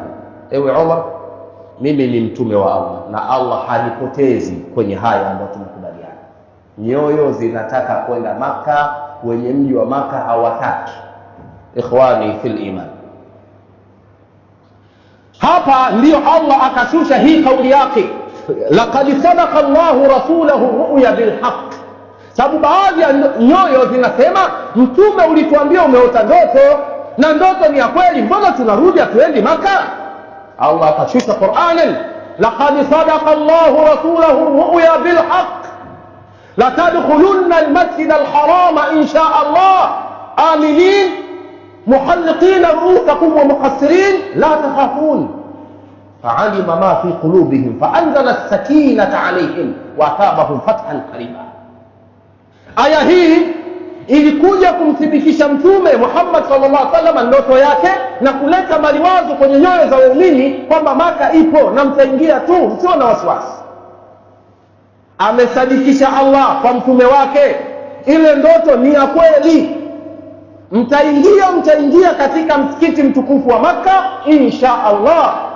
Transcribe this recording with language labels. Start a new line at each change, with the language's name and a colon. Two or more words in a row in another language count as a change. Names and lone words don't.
Swahili: Ewe Umar, mimi ni mtume wa Allah na Allah hanipotezi kwenye haya ambayo tumekubaliana. Nyoyo zinataka kwenda Maka, wenye mji wa Maka hawataki.
Arabic: إخواني في الإيمان,
Swahili: hapa ndiyo Allah akashusha hii kauli yake,
Arabic: لقد صدق الله رسوله الرؤيا بالحق.
Swahili: Sababu baadhi ya nyoyo zinasema, mtume ulituambia umeota ndoto na ndoto ni ya kweli, mbona tunarudi atuendi Maka?
Arabic: Allah akashusha Qur'anan, لقد صدق الله رسوله الرؤيا بالحق لتدخلن المسجد الحرام إن شاء الله آمنين محلقين رءوسكم ومقصرين لا تخافون فعلم ما في قلوبهم فأنزل السكينة عليهم وأثابهم فتحا قريبا.
Swahili: Aya hii ilikuja kumthibitisha Mtume Muhammad
Arabic: صلى الله عليه وسلم
Swahili: ndoto yake na kuleta maliwazo kwenye nyoyo za waumini kwamba Maka ipo na mtaingia tu, msio na wasiwasi. Amesadikisha Allah kwa mtume wake, ile ndoto ni ya kweli, mtaingia katika msikiti mtukufu wa Maka
Arabic: إن شاء الله.